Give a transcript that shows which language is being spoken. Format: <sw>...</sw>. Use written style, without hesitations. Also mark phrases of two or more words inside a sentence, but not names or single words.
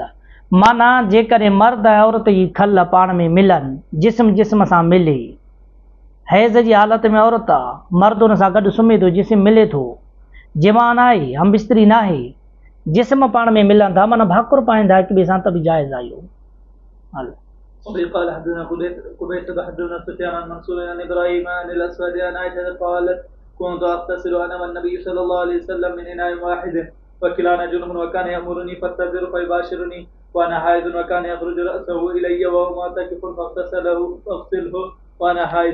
<sd>माना जेकॾहिं मर्द ऐं औरत जी खल पाण में मिलनि, जिस्म सां मिले, हैज़ जी हालत में औरत आहे, मर्द हुन सां गॾु सुम्हे थो, जिस्म मिले थो, जिमा न आहे, हम बिस्तरी न आहे, जिस्म पाण में मिलनि था, माना भाकुर पाईंदा हिक ॿिए सां, त बि जाइज़ आहे इहो. हल.</sd> <ar>قال حدثنا قبيس حدثنا سفيان عن منصور عن ابراهيم عن الاسود عن عائشه قالت كنت اغتسل انا والنبي صلى الله عليه وسلم من اناء واحد وكلانا جنب وكان يامرني فاتذر فيباشرني وانا حائض وكان يخرج راسه الي وهو معتكف فاغسله وانا حائض.</ar>